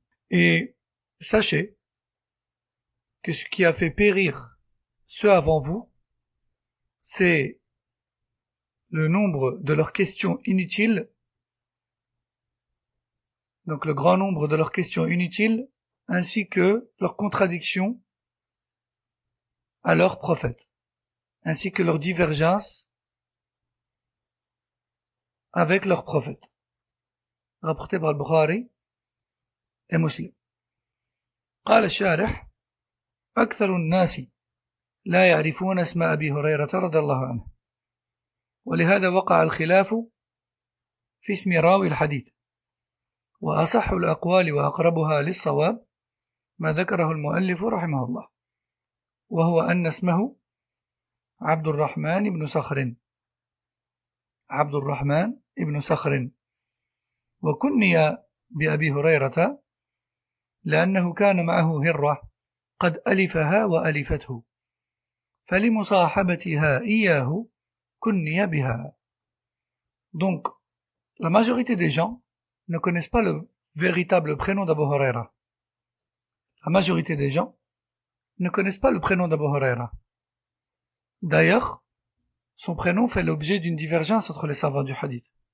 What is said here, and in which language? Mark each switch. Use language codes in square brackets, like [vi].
[fr] Et sachez que ce qui a fait périr ceux avant vous, c'est le nombre de leurs questions inutiles, donc le grand nombre de leurs questions inutiles, ainsi que leurs contradictions à leurs prophètes, ainsi que leur divergence avec leurs prophètes. Rapporté par Al-Bukhari et Muslim. [ar] قال الشارح: أكثر الناس لا يعرفون اسم أبي هريرة رضي الله عنه، ولهذا وقع الخلاف في اسم راوي الحديث، وأصح الأقوال وأقربها للصواب ما ذكره المؤلف رحمه الله، وهو أن اسمه عبد الرحمن بن صخر، عبد الرحمن بن صخر، وكني بأبي هريرة لأنه كان معه هرة قد ألفها وألفته، فلمصاحبتها إياه كني بها. [fr] Donc, la majorité des gens ne connaissent pas le véritable prénom d'Abu Huraira. La majorité des gens ne connaissent pas le prénom d'Abu Huraira. D'ailleurs, son prénom fait l'objet d'une divergence entre les savants du hadith.